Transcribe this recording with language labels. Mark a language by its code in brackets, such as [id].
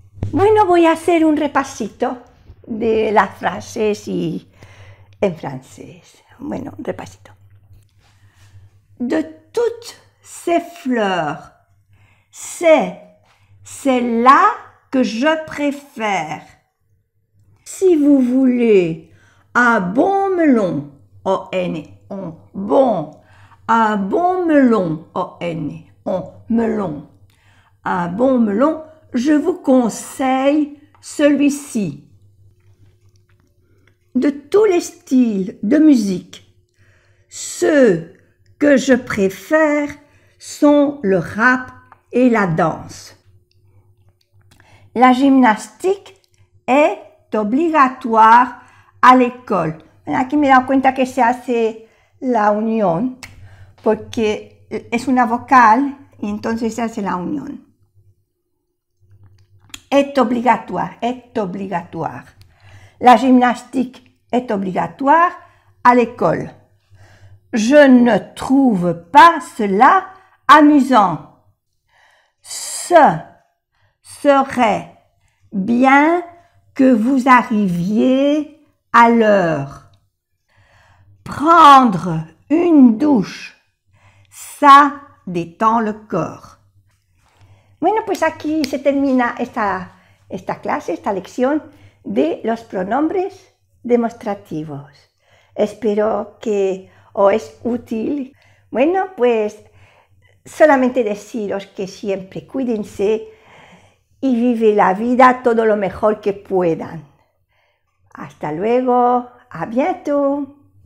[es] Bueno, voy a hacer un repasito de las frases y en francés. Bueno, un repasito. [fr] De toutes ces fleurs, c'est celle-là que je préfère. Si vous voulez un bon melon, O-N, bon, un bon melon, O-N, melon, un bon melon, je vous conseille celui-ci. De tous les styles de musique, ceux que je préfère sont le rap et la danse. La gymnastique est obligatoire à l'école. [es] Aquí me he dado cuenta que se hace la unión porque es una vocal y entonces se hace la unión. [fr] Est obligatoire, est obligatoire. La gymnastique est obligatoire à l'école. Je ne trouve pas cela amusant. Ce serait bien que vous arriviez à l'heure. Prendre une douche, ça détend le corps. [es] Bueno, pues aquí se termina esta clase, esta lección de los pronombres demostrativos. Espero que os es útil. Bueno, pues solamente deciros que siempre cuídense y vive la vida todo lo mejor que puedan. Hasta luego, [fr] a bientôt.